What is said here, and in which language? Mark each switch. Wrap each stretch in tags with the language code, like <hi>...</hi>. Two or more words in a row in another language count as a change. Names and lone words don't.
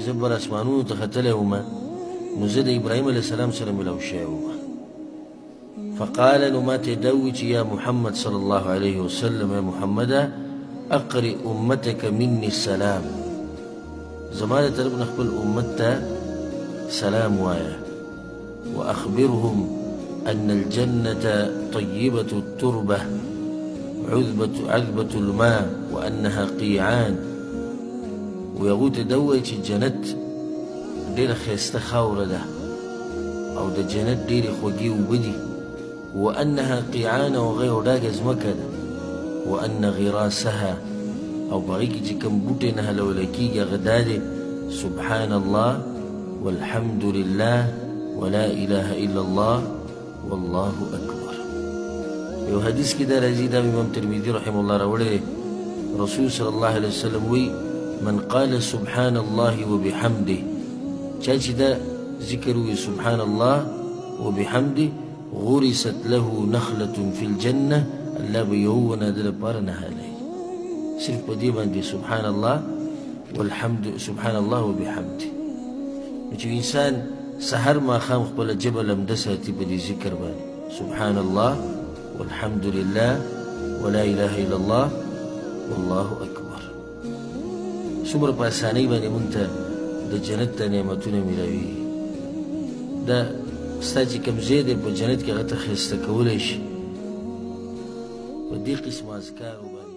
<ps>زه بر اسمانونو ته ختلی ومه نو زه د ابراهیم</ps> <ar>علیه السلام</ar> <ps>سره ملو شوی ومه فقال نو ماته دا وویل چې یا محمد</ps> <ar>صلی الله علیه وسلم یا محمده اقرئ امتك مني السلام</ar> <ps>زما د طرف نه خپل امت ته سلام وایه</ps> <ar>واخبرهم ان الجنة طيبة التربة عذبة الماء وانها قيعان ويغوت</ar> <ps>دوی چې جنت ډېره ښایسته خاوره ده او د جنت ډېرې خوږې اوبه دي</ps> <ar>وانها قيعان</ar> <ps>او هغه یو ډاګه ځمکه ده</ps> <ar>وان غراسها</ar> <ps>او په هغې کې چې کوم بوټی نه حلولی کېږي هغه دا دی</ps> <ar>سبحان الله والحمد لله ولا اله الا الله والله اکبر</ar> <ps>یو حدیث کې دا راځي دا امام ترمذي</ps> <ar>رحمه الله</ar> <ps>راوړی رسول</ps> <ar>صلی الله علیه وسلم وی من قال سبحان الله وبحمده</ar> <ps>چا چې دا ذکر وی</ps> <ar>سبحان الله وبحمده غرست له نخلة في الجنة</ar> <ps>الله به یو ونه د لپاره نهالی صرف په دې باندې</ps> <ar>سبحان الله والحمد سبحان الله وبحمده</ar> <ps>نو چې انسان سحر ماښام خپله ژبه لمده ساتي په دې ذکر باندې</ps> <ar>سبحان الله والحمد لله ولا اله الا الله والله اکبر</ar> <ps>څومره په اسانۍ باندې مونږ ته د جنت ته نعمتونه میلاویږي دا ستا چې کوم ځای دی په جنت کې هغه ته ښایسته کولی شي په دې قسم اذکارو</ps>